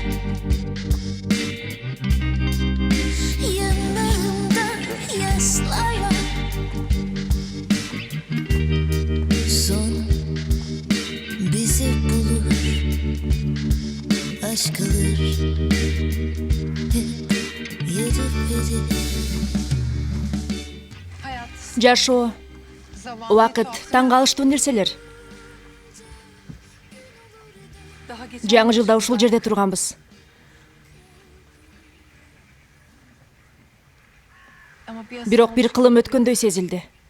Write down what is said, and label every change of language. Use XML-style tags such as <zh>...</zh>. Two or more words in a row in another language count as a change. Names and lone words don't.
<tr>Yanlarımda yaşlar var. Son bizi bulur. Aşk alır. Hep yarı verir.</tr> <ky>Жашоо, убакыт, таң калыштуу нерселер. Жаңы жылда ушул жерде турганбыз. Бирок бир кылым өткөндөй сезилди.</ky>